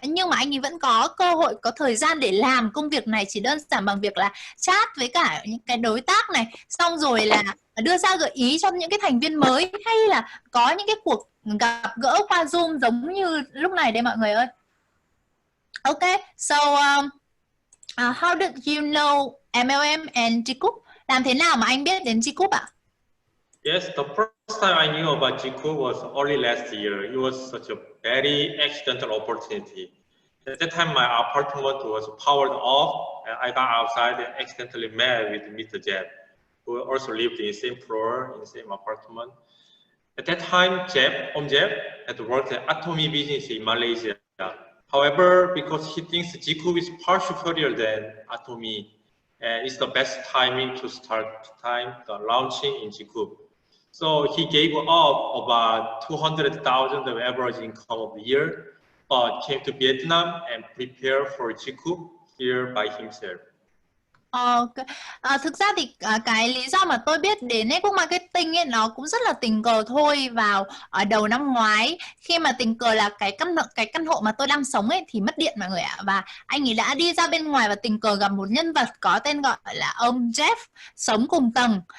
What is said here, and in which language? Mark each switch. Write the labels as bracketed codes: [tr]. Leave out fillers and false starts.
[vi] Nhưng mà anh ấy vẫn có cơ hội, có thời gian để làm công việc này chỉ đơn giản bằng việc là chat với cả những cái đối tác này, xong rồi là đưa ra gợi ý cho những cái thành viên mới, hay là có những cái cuộc gặp gỡ qua Zoom giống như lúc này đây mọi người ơi. [en] Okay, so how did you know MLM and GCOOP? [vi] Làm thế nào mà anh biết đến GCOOP ạ? [en] Yes, the first time I knew about GCOOP was early last year. It was such a very accidental opportunity. At that time, my apartment was powered off, and I got outside and accidentally met with Mr. Jeb, who also lived in the same floor, in the same apartment. At that time, Jeb had worked at Atomy business in Malaysia. However, because he thinks GCOOP is far superior than Atomy, and it's the best timing to start the launching in GCOOP. So he gave up about 200,000 of average income of the year, but came to Vietnam and prepared for GCOOP here by himself. [vi] Thực ra thì cái lý do mà tôi biết đến network marketing ấy nó cũng rất là tình cờ thôi. Vào đầu năm ngoái, khi mà tình cờ là cái căn hộ mà tôi đang sống ấy thì mất điện mọi người ạ, và anh ấy đã đi ra bên ngoài và tình cờ gặp một nhân vật có tên gọi là ông Jeff sống cùng tầng.